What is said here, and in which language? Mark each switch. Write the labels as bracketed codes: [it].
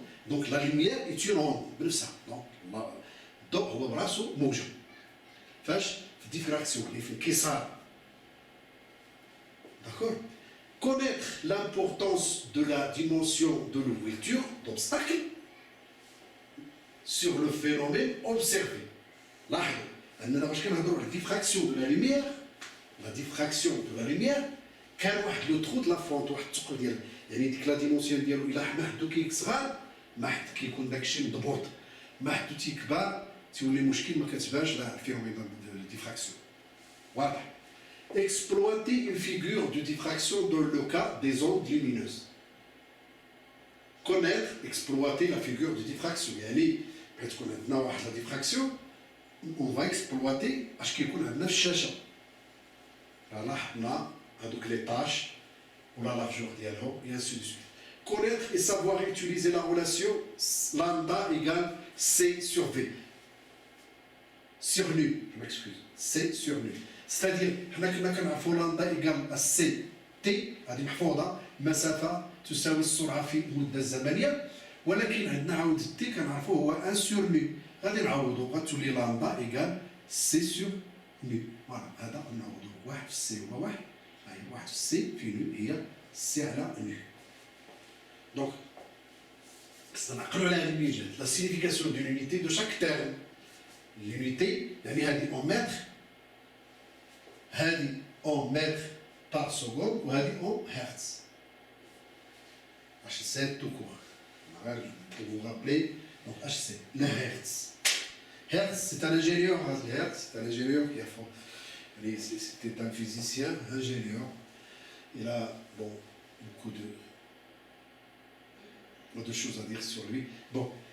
[fr] Donc la lumière est une onde, de ça. [ar] Donc الضوء هو براسو موجة. فاش في الديفراكسيون اللي في الانكسار. [fr] D'accord? Connaître l'importance de la dimension de l'ouverture d'obstacle sur le phénomène observé. [ar] لاحظوا أننا باش كنهضروا على [fr] diffraction de la lumière, [ar] la diffraction de la lumière كان واحد [fr] لو ترو د لا فونت، [ar] واحد الثقل ديال، يعني ديك لا ديمونسيون ديالو الا ما حدو كيصغر، ما حد كيكون داكشي مضبوط، ما حدو تيكبر تيولي مشكل، ما كتبانش [fr] لا الفينومين دو ديفراكسيون. [ar] واضح؟ [fr] exploiter une figure de diffraction dans le cas des ondes lumineuses. Connaître, exploiter la figure de diffraction. [ar] يعني بغيت تكون عندنا واحد لا ديفراكسيون، [fr] on va exploiter [ar] اش كيكون عندنا في الشاشه. لاحظنا هذوك لي طاش ولا لارجور ديالهم [fr] et ainsi de suite. Connaître et savoir utiliser la relation lambda égale C sur V. Sur nu, je m'excuse. C sur nu. [ar] C'est-à-dire حنا كنا كنعرفوا لامدا égale سي تي، هذه محفوظه، مسافه تساوي السرعه في المده الزمنيه، ولكن عندنا عاود تي كنعرفوه هو 1 sur nu، غادي نعوضوا غتولي لامدا égale سي sur nu. فوالا هذا نعوضوا واحد في سي هو واحد، هاي واحد في سي في نو هي سي على نو. دونك خصنا نعقلوا على هذه الميجات، [fr] لا سينيفيكاسيون دو لونيتي دو شاك تيرم. [ar] لونيتي يعني هذه اون متر، هذه [fr] اون متر بار سكوند، [ar] وهذه اون هرتز. [fr] HC tout court. Pour vous rappeler, donc HC, le Hertz. Hertz, c'est un ingénieur, Hertz, c'est un ingénieur qui a fait. C'était un physicien, ingénieur. Il a beaucoup de choses à dire sur lui. Bon.